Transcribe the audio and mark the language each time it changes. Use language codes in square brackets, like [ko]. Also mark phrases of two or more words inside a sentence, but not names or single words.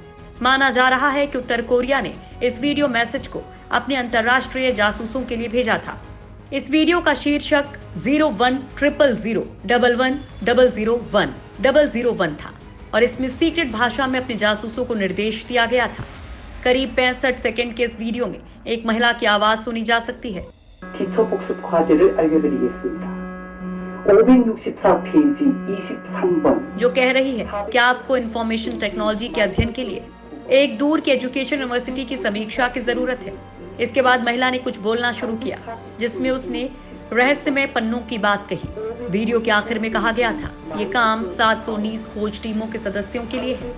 [hi] माना जा रहा है कि उत्तर कोरिया ने इस वीडियो मैसेज को अपने अंतर्राष्ट्रीय जासूसों के लिए भेजा था। इस वीडियो का शीर्षक 0100011001 था और इसमें सीक्रेट भाषा में अपने जासूसों को निर्देश दिया गया था। करीब 65 सेकंड के इस वीडियो में एक महिला की आवाज सुनी जा सकती है। [ko] 기초 복습 과제를 알려드리겠습니다. 564 페이지 23번 [hi] जो कह रही है कि आपको [en] information technology [hi] के अध्ययन के लिए एक दूर की [en] education university [hi] की समीक्षा की जरूरत है। इसके बाद महिला ने कुछ बोलना शुरू किया जिसमें उसने रहस्यमय पन्नों की बात कही। वीडियो के आखिर में कहा गया था, ये काम 719 खोज टीमों के सदस्यों के लिए है।